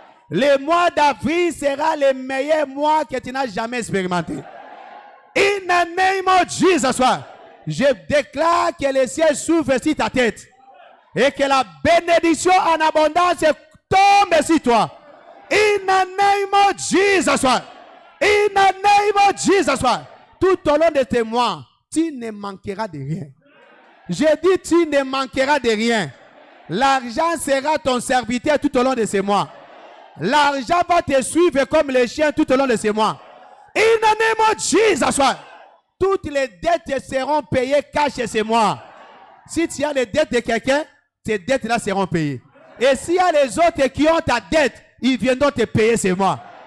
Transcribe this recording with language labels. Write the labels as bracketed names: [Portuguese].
[French] Le mois d'avril sera le meilleur mois que tu n'as jamais expérimenté. [English] In the name of Jesus Christ. [French] Je déclare que le ciel s'ouvre sur ta tête et que la bénédiction en abondance tombe sur toi. [English] In the name of Jesus Christ. In the name of Jesus Christ. [French] Tout au long de tes mois, tu ne manqueras de rien. Je dis, tu ne manqueras de rien. L'argent sera ton serviteur tout au long de ces mois. L'argent va te suivre comme les chiens tout au long de ces mois. [English] In the name of Jesus Christ. [French] Toutes les dettes seront payées cash ces mois. Si tu as les dettes de quelqu'un, ces dettes-là seront payées. Et s'il y a les autres qui ont ta dette, ils viendront te payer ces mois.